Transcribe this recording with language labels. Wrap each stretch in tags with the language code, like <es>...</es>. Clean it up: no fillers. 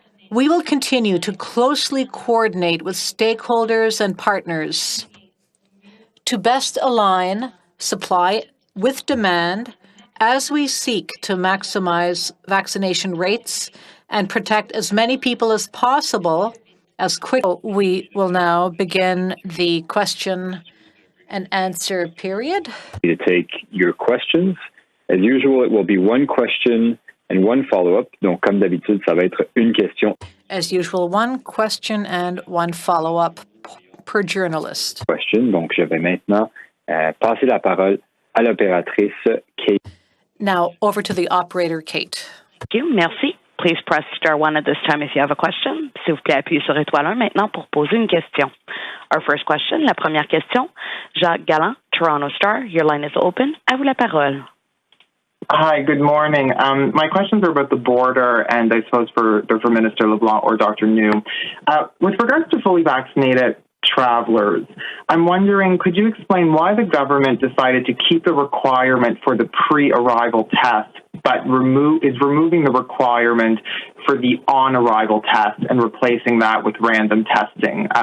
<en>We will continue to closely coordinate with stakeholders and partners to best align supply with demand as we seek to maximize vaccination rates and protect as many people as possible as quickly. We will now begin the question and answer period. To take your questions. As usual, it will be one question and one follow-up.</en> <fr>Donc, comme d'habitude, ça va être une question.</fr> <en>As usual, one question and one follow-up per journalist. Question.</en> <fr>Donc, je vais maintenant passer la parole à l'opératrice Kate.</fr> <en>Now, over to the operator, Kate. Thank you.</en> <fr>Merci.</fr> <en>Please press star 1 at this time if you have a question.</en> <fr>S'il vous plaît, appuyez sur étoile 1 maintenant pour poser une question.</fr> <en>Our first question,</en> <fr>la première question.</fr> <en>Jacques Galland, Toronto Star, your line is open.</en> <fr>À vous la parole.</fr> <en>Hi, good morning. My questions are about the border, and I suppose they're for Minister LeBlanc or Dr. New. With regards to fully vaccinated travelers, I'm wondering, could you explain why the government decided to keep the requirement for the pre-arrival test, but is removing the requirement for the on-arrival test and replacing that with random testing?</en>